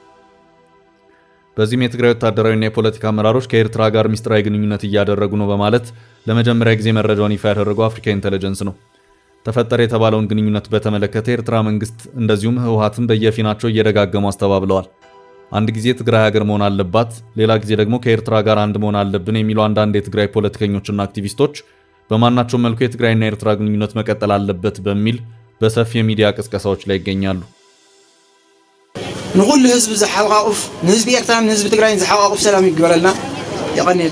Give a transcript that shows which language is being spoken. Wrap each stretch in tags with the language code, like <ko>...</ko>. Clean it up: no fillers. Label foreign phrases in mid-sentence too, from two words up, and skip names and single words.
<am>በዚህም የትግራይ ወታደራዊና የፖለቲካ አመራሮች ከኤርትራ ጋር ሚስጥራዊ ግንኙነት እያደረጉ ነው በማለት ለመጀመሪያ ጊዜ መረጃውን ይፋ ያደረገው አፍሪካ ኢንተለጀንስ ነው። ተፈጠረ የተባለውን ግንኙነት በተመለከተ የኤርትራ መንግስት እንደዚሁም ህወሓትን በየፊናቸው እየደጋገሙ አስተባብለዋል። አንድ ጊዜ ትግራይ ሀገር መሆን አለባት፣ ሌላ ጊዜ ደግሞ ከኤርትራ ጋር አንድ መሆን አለብን የሚሉ አንዳንድ የትግራይ ፖለቲከኞችና አክቲቪስቶች በማናቸውም መልኩ የትግራይና የኤርትራ ግንኙነት መቀጠል አለበት በሚል በሰፊ የሚዲያ ቅስቀሳዎች ላይ ይገኛሉ።</am> <ti>ንኩሉ ህዝብ ዝሓቋቁፍ ንህዝቢ ኤርትራን ንህዝቢ ትግራይን ዝሓቋቁፍ ሰላም ይግበረልና ይቀኒል።</ti>